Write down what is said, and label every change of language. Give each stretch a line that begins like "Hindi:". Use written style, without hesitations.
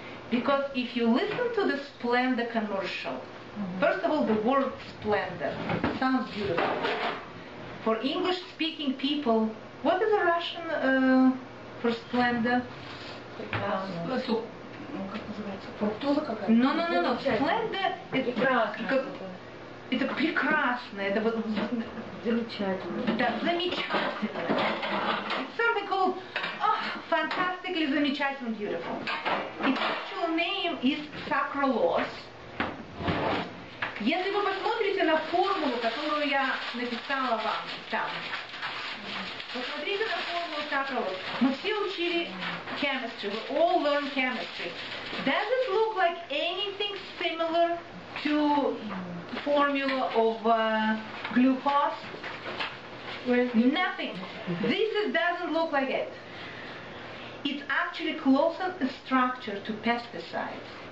English: Because if you listen to the Splenda commercial, first of all, the word Splenda sounds beautiful. For English-speaking people, what is a Russian for Splenda? No.
Russian: Splenda это прекрасно, это вот замечательно. Да, замечательно.
English: It's something called fantastically замечательно, beautiful. Its actual name is sucralose.
Russian: Если вы посмотрите на формулу, которую я написала вам там, посмотрите на формулу sucralose. Мы все учили
English: chemistry, we all learn chemistry. Does it look like anything similar to formula of glucose? Nothing. This doesn't look like it. It's actually closer in structure to pesticides.